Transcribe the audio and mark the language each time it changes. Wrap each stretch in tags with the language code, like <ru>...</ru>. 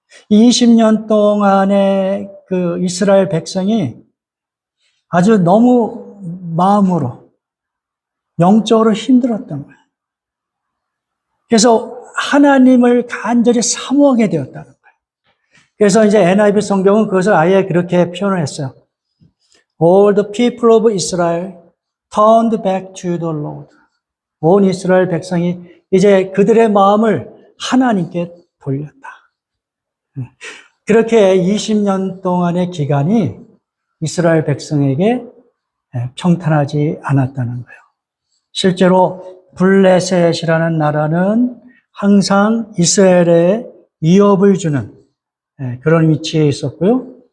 <ko>20년 동안의 그 이스라엘 백성이 아주 너무 마음으로 영적으로 힘들었던 거예요. 그래서 하나님을 간절히 사모하게 되었다는 거예요. 그래서 이제 NIV 성경은 그것을 아예 그렇게 표현을 했어요.</ko> <en>All the people of Israel turned back to the Lord.</en> <ko>온 이스라엘 백성이 이제 그들의 마음을 하나님께 돌렸다. 그렇게 20년 동안의 기간이 이스라엘 백성에게 평탄하지 않았다는 거예요. 실제로 블레셋이라는 나라는 항상 이스라엘에 위협을 주는 그런 위치에 있었고요.</ko>